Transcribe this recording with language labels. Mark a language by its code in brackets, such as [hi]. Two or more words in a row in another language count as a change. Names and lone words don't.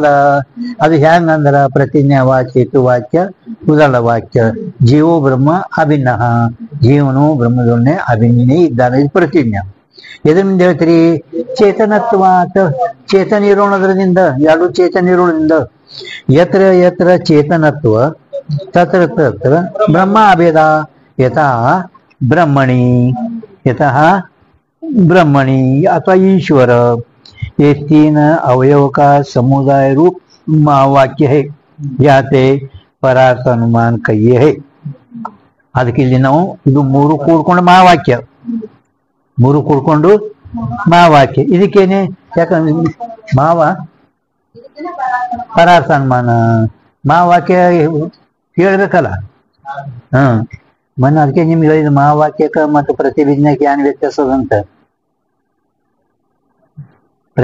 [kn] ಅದು ಹೆಂಗಂದ್ರ ಪ್ರತಿಜ್ಞಾವಾಕ್ಯ, ಹೇತುವಾಕ್ಯ, ಉದಾಳ ವಾಕ್ಯ. [sa] ಜೀವೋ ಬ್ರಹ್ಮ ಅಭಿನ್ನ, [kn] ಜೀವನು ಬ್ರಹ್ಮದೊಡನೆ ಅಭಿನ್ನೇ ಇದ್ದಾನೆ, ಇದು ಪ್ರತಿಜ್ಞಾ. ಎದರಿಂದ ಹೇಳ್ತೀರಿ? ಚೇತನತ್ವಾತ್, ಚೇತನ ಇರೋಣದ್ರದಿಂದ, 2 ಚೇತನ ಇರೋಣದಿಂದ. [sa] ಯತ್ರ ಯತ್ರ ಚೇತನತ್ವ ತತ್ರ ತತ್ರ ಬ್ರಹ್ಮ ಅಭೇದ. [hi] ಯತಃ ब्रह्मणि अथवा ईश्वर, ये 3 अवयव का समुदाय रूप महावाक्य है. याते परार्थ अनुमान कहिए है. [kn] ಅದಕ್ಕೆ ಇಲ್ಲಿ ನಾವು ಇದು 3 ಕೂಡ್ಕೊಂಡು ಮಹಾವಾಕ್ಯ, 3 ಕೂಡ್ಕೊಂಡು ಮಹಾವಾಕ್ಯ. ಇದಕ್ಕೇನೆ ಯಾಕಂದ್ರೆ ಪರಾರ್ಥ ಅನುಮಾನ ಮಹಾವಾಕ್ಯ ಹೇಳ್ಬೇಕಲ್ಲ. ಮೊನ್ನೆ ಅದಕ್ಕೆ ನಿಮ್ಗೆ ಹೇಳಿದ ಮಹಾವಾಕ್ಯಕ್ಕೆ ಮತ್ತು ಪ್ರತಿಭಿಜ್ಞಕ್ಕೆ ಏನ್ ವ್ಯತ್ಯಾಸ ಅದಂತ.